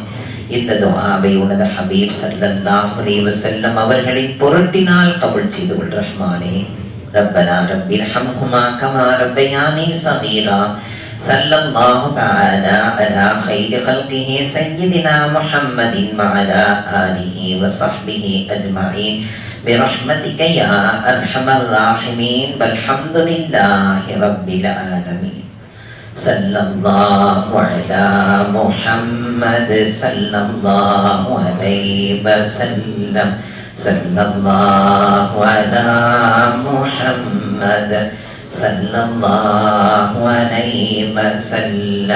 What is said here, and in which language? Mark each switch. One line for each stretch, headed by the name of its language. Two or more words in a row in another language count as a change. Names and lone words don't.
Tamil: இந்த துஆவை உனது ஹபீப்
Arabic: صلى الله عليه وسلم
Tamil: அவர்களின் பொருட்டினால் கபூல் செய்து கொள் ரஹ்மானே.
Arabic: ربنا ارحمهما كما ربياني صغيرا. صلى الله تعالى على خير خلقه سيدنا محمد وعلى آله وصحبه أجمعين برحمتك يا أرحم الراحمين والحمد لله رب العالمين. صلى الله على محمد صلى الله عليه وسلم. صلى الله على محمد صلى الله عليه وسلم.